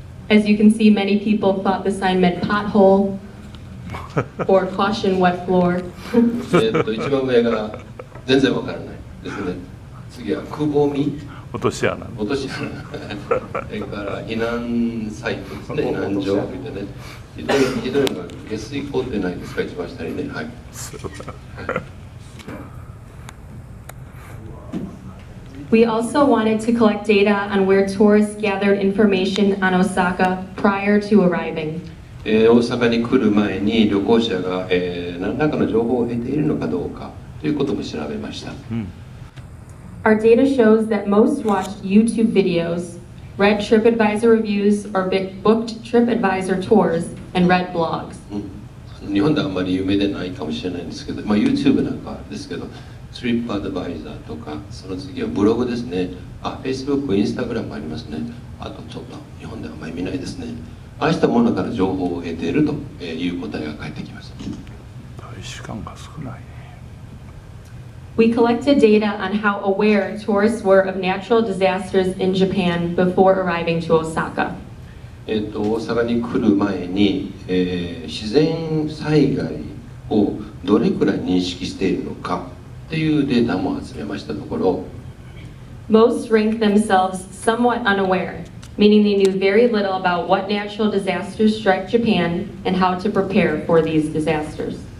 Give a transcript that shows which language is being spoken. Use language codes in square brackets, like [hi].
[en] As you can see, many people thought the sign meant pothole or caution wet floor. [ja] 一番上が全然分からないですね。次はくぼみ。落とし穴。落とし穴。それから避難サイトですね。避難所みたいなね。ひどいのが下水溝ってないですか、一番下にね。はい。 [en] We also wanted to collect data on where tourists gathered information on Osaka prior to arriving. [ja] 大阪に来る前に旅行者が、何らかの情報を得ているのかどうかということも調べました。 [en] Our data shows that most watched YouTube videos, read TripAdvisor reviews, or booked TripAdvisor tours, and read blogs. [ja] 日本ではあんまり有名でないかもしれないんですけど、YouTube なんかですけど、TripAdvisor とか、その次はブログですね。 Facebook、Instagram もありますね。あとちょっと日本ではあんまり見ないですね。ああしたものから情報を得ているという答えが返ってきました。大使館が少ないね。 [en] We collected data on how aware tourists were of natural disasters in Japan before arriving to Osaka. [ja] 大阪に来る前に、自然災害をどれくらい認識しているのかというデータも集めましたところ、 [en] Most ranked themselves somewhat unaware, meaning they knew very little about what natural disasters struck Japan and how to prepare for these disasters.